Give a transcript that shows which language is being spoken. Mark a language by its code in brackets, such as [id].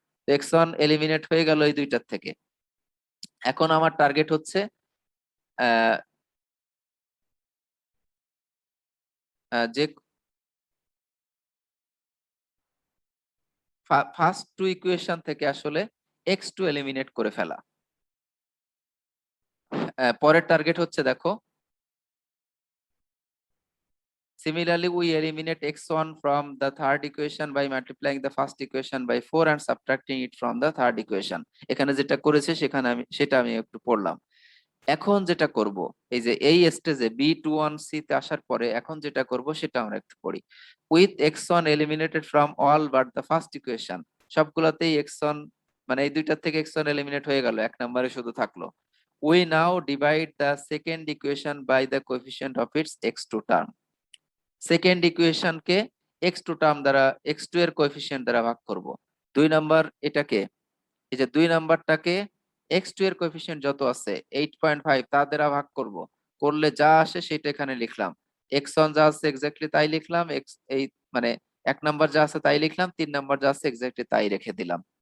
[bn] তো x1 eliminate হয়ে গেল এই দুইটার থেকে। এখন আমার টার্গেট হচ্ছে যে ফার্স্ট 2 ইকুয়েশন থেকে আসলে x2 এলিমিনেট করে ফেলা। পরের টার্গেট হচ্ছে দেখো, [en] similarly we eliminate x1 from the third equation by multiplying the first equation by 4 and subtracting it from the third equation. [bn] এখানে যেটা করেছে সেটা আমি একটু পড়লাম। এখন যেটা করব, এই যে এই স্টেজে B21C তে আসার পরে এখন যেটা করব সেটা আমরা একটু পড়ি। [en] With x1 eliminated from all but the first equation, [bn] সবগুলাতেই x1 মানে এই দুইটা থেকে x1 এলিমিনেট হয়ে গেল, এক নম্বরে শুধু থাকলো। [en] We now divide the second equation by the coefficient of its x2 term. [bn] Second ইকুয়েশনকে x2 টার্ম দ্বারা x2 এর কোএফিসিয়েন্ট দ্বারা ভাগ করব। 2 নাম্বার এটাকে, এই যে 2 নাম্বারটাকে x2 এর কোএফিসিয়েন্ট যত আছে 8.5 তা দ্বারা ভাগ করব, করলে যা আসে সেটা এখানে লিখলাম। x1 যা আছে এক্স্যাক্টলি তাই লিখলাম, এই মানে এক নাম্বার যা আছে তাই লিখলাম, 3 নাম্বার যা আছে এক্স্যাক্টলি তাই রেখে দিলাম।